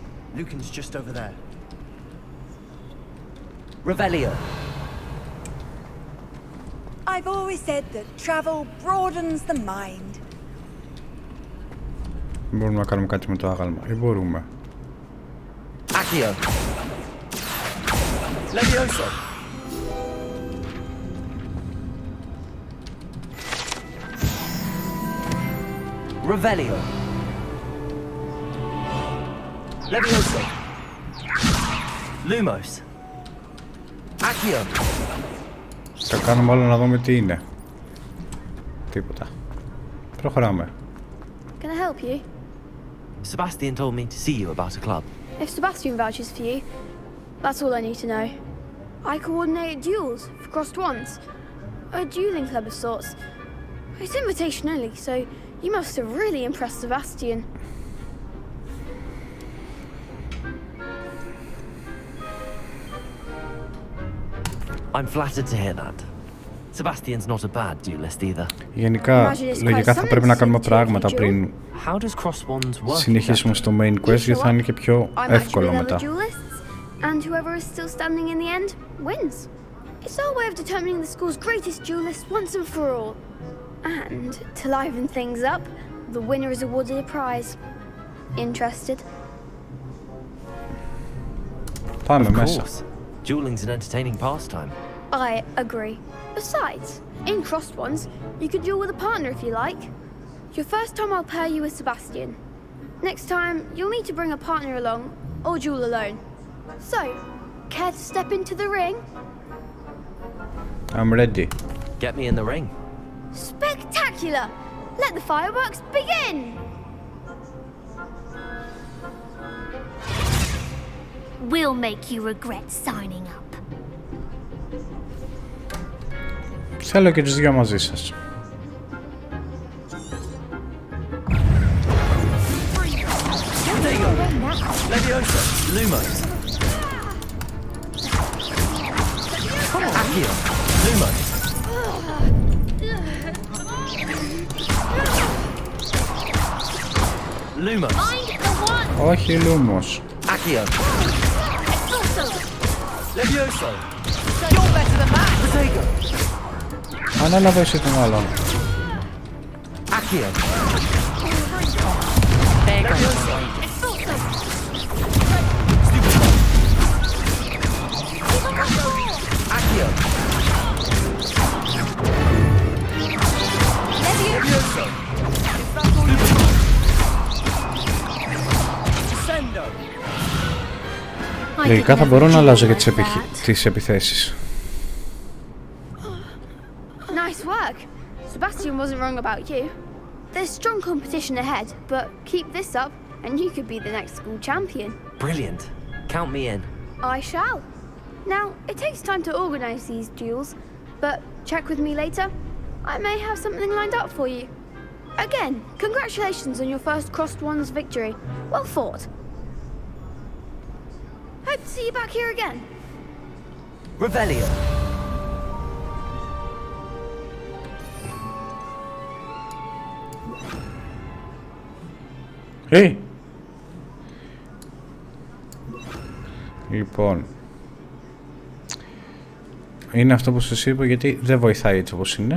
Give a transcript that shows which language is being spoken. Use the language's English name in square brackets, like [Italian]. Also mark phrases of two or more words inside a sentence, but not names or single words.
[English] Lucan's just over there. Revelio. I've always said that travel broadens the mind. [Greek] Μπορούμε να κάνουμε κάτι με το άγαλμα, ή μπορούμε? [English] Accio. Levioso. Revelio. Levioso. Lumos. Accio. [Greek] Θα κάνουμε άλλο να δούμε τι είναι. Τίποτα. Προχωράμε. [English] Can I help you? Sebastian told me to see you about a club. If Sebastian vouches for you, that's all I need to know. I coordinate duels for crossed wands. A dueling club of sorts. It's invitation only, so you must have really impressed Sebastian. I'm flattered to hear that. Sebastian's not a bad duelist either. [Greek] Γενικά, λογικά θα πρέπει να κάνουμε πράγματα πριν συνεχίσουμε στο [English] main quest, [Greek] γιατί θα είναι και πιο εύκολο μετά. [English] And whoever is still standing in the end wins. It's our way of determining the school's greatest duelist once and for all. And to liven things up, the winner is awarded a prize. Interested? [Greek] Πάμε μέσα. [English] Dueling's an entertaining pastime. I agree. Besides, in crossed ones, you could duel with a partner if you like. Your first time I'll pair you with Sebastian. Next time, you'll need to bring a partner along, or duel alone. So, care to step into the ring? I'm ready. Get me in the ring. Spectacular! Let the fireworks begin! We'll make you regret signing up. [Greek] Θέλω και τους δυο μαζί σας. [English] Leviosa, Lumos. Accio, Lumos. Lumos. [Greek] Όχι, Lumos. [English] Accio. Leviosa. You're better than that. Protego. [Greek] Ανάλαβε εσύ τον άλλον. [English] Accio. Accio. Leviosa. [Greek] Λογικά θα μπορώ να αλλάζω και τις επιθέσεις. [English] Nice work. Sebastian wasn't wrong about you. There's strong competition ahead, but keep this up and you could be the next school champion. Brilliant. Count me in. I shall. Now, it takes time to organize these duels, but check with me later. I may have something lined up for you. Again, congratulations on your first crossed ones victory. Well fought. Hope to see you back here again. Revelio. Hey. [Greek] Λοιπόν, είναι αυτό που σας είπα, γιατί δεν βοηθάει έτσι όπως είναι.